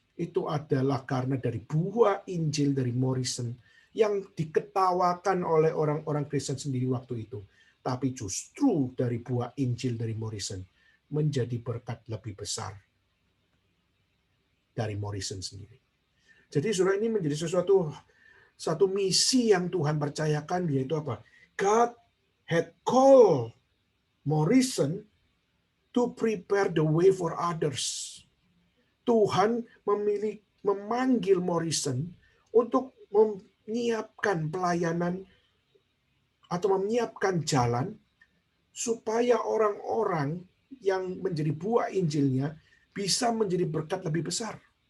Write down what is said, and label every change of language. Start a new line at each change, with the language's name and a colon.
Indonesian: Itu adalah karena dari buah Injil dari Morrison yang diketawakan oleh orang-orang Kristen sendiri waktu itu. Tapi justru dari buah Injil dari Morrison menjadi berkat lebih besar dari Morrison sendiri. Jadi saudara, ini menjadi satu misi yang Tuhan percayakan, yaitu apa?
English: God had called Morrison to prepare the way for others.
Indonesian: Tuhan memanggil Morrison untuk menyiapkan pelayanan atau menyiapkan jalan supaya orang-orang yang menjadi buah Injilnya bisa menjadi berkat lebih besar.